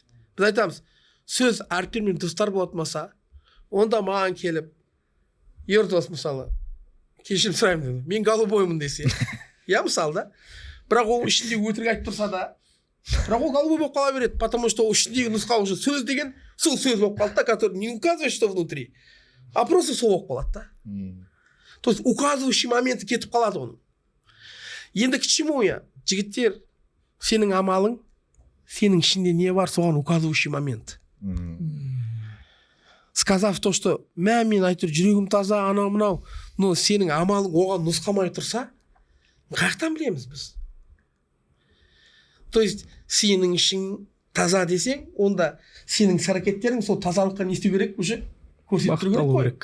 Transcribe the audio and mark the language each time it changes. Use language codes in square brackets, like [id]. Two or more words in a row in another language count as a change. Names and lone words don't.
[kk] Біз айтамыз, сөз әріптер мен дыбыстар болатмаса, онда маған келіп, ердос мысалы, кешірім сұраймын деді. Мен голубоймын десе. Мысалы да. Бірақ ол ішінде өтірік айтып тұрса да, бірақ ол голубой болып қала береді, [ru] потому что [kk] ол ішіндегі нұсқаушы сөз деген сол сөз болып қалды да, [ru] который не указывает, что внутри, а просто [kk] сол болып қалады да. [ru] То есть указывающий [kk] моменті кетіп қалады оның. [ru] Енді к чему я? [kk] Жігіттер, сенің амалың, сенің ішінде не бар, соған [ru] указывающий момент. Сказав то, что [kk] мен айтыр, жүрегім таза, анау-мынау, но сенің амалың оған нұсқамай тұрса, Қаяқтан білеміз біз? [ru] То есть [kk] сенің ішің таза десең, онда сенің іс-әрекеттерің сол тазалыққа не істеу керек, уже көрсетіп тұру керек қой.